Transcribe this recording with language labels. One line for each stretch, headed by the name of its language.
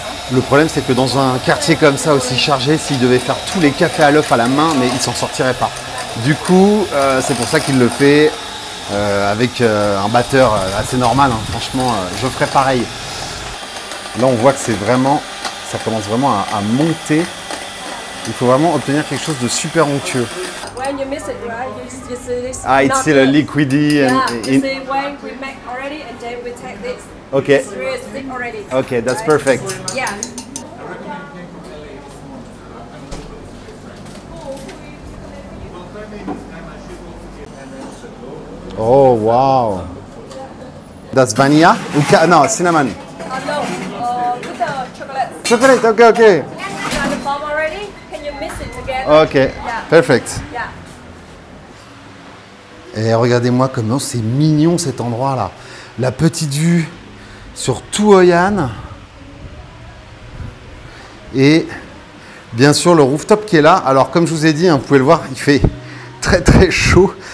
French: Le problème, c'est que dans un quartier comme ça aussi chargé, s'il devait faire tous les cafés à l'œuf à la main, mais il s'en sortirait pas. Du coup, c'est pour ça qu'il le fait avec un batteur assez normal. Hein. Franchement, je ferais pareil. Là, on voit que c'est vraiment, ça commence vraiment à monter. Il faut vraiment obtenir quelque chose de super onctueux.
English: When you mix it, right, you see this. Ah, it's still a liquidy. Yeah, And you see when we make already, and then we take this. Okay. It's really thick already. Okay, that's right? perfect. Yeah. Oh, wow. That's vanilla? No, cinnamon. No, with the chocolate. Chocolate, okay, okay. You have the form already? Can you mix it together? Okay, Yeah. perfect. Yeah.
French: Et regardez-moi comment c'est mignon cet endroit-là. La petite vue sur tout Hoi An. Et bien sûr le rooftop qui est là. Alors comme je vous ai dit, hein, vous pouvez le voir, il fait très très chaud.